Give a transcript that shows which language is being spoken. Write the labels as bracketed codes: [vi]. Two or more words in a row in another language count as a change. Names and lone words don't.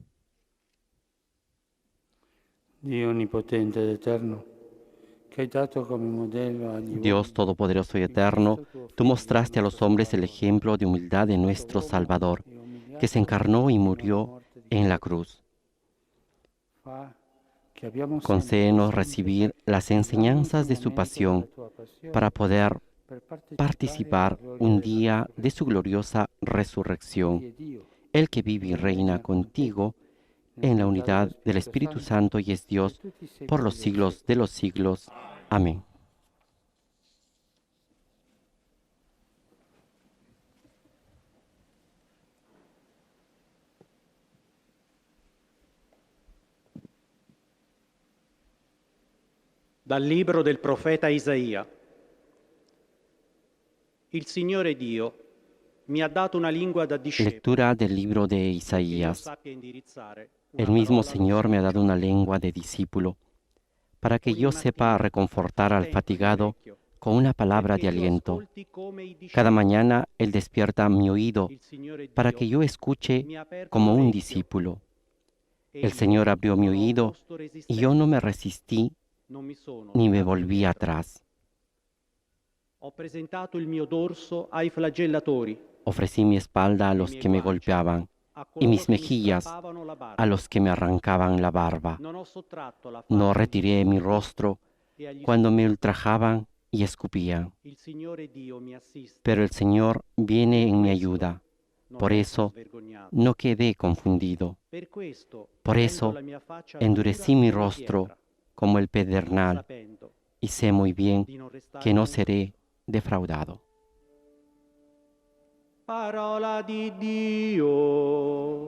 [it] Dio onnipotente ed eterno, che hai dato come modello agli [es] Dios Todopoderoso y Eterno, tú mostraste a los hombres el ejemplo de humildad de nuestro Salvador, que se encarnó y murió en la cruz. Concédenos recibir las enseñanzas de su pasión para poder participar un día de su gloriosa resurrección, el que vive y reina contigo en la unidad del Espíritu Santo y es Dios por los siglos de los siglos. Amén. [it] Dal libro del profeta Isaia. Il Signore Dio mi ha dato una lingua da discepolo. [es] Lectura del libro de [it] che io [es] Isaías. [it] sappia indirizzare una [es] El mismo [it] parola [es] Señor me ha dado una [it] all'anziano. [es] lengua de discípulo, para que [it] Ogni [es] yo sepa [it] mattina [es] reconfortar al [it] attento il mio [es] fatigado [it] orecchio, [es] con una palabra de [it] perché tu [es] aliento. [it] ascolti come i [es] Cada [it] discepoli. [es] mañana Él despierta mi oído [it] Il Signore [es] para [it] Dio [es] que yo escuche [it] mi ha aperto [es] como un [it] l'orecchio. [es] discípulo. El [it] Egli [es] Señor abrió mi [it] non ho [es] oído [it] opposto [es] y yo no me [it] resistenza, [es] resistí [it] non mi sono [es] ni me [it] tirato [es] volví [it] indietro. [es] atrás. [it] Ho presentato il mio dorso ai flagellatori, [es] Ofrecí mi espalda a [it] le [es] los [it] mie [es] que me [it] guance [es] golpeaban [it] a [es] y [it] coloro [es] mis [it] che mi [es] mejillas [it] strappavano la [es] a [it] barba. [es] los que me arrancaban la barba. [it] Non ho sottratto la [es] No [it] faccia agli [es] retiré mi [it] insultatori [es] rostro [it] e agli [es] cuando me [it] spugnali. [es] ultrajaban y escupían. [it] Il Signore Dio mi assiste. [es] Pero el Señor viene en mi ayuda. [it] Non [es] Por [it] resto [es] eso [it] svergognato. [es] no quedé confundido. [it] Per questo [es] Por [it] rendo [es] eso [it] la mia faccia [es] endurecí [it] dura [es] mi [it] come [es] rostro [it] pietra, [es] como el [it] pur [es] pedernal [it] sapendo [es] y sé muy bien [it] di non restare [es] que no [it] confuso. [es] seré defraudado. [it] Parola di Dio.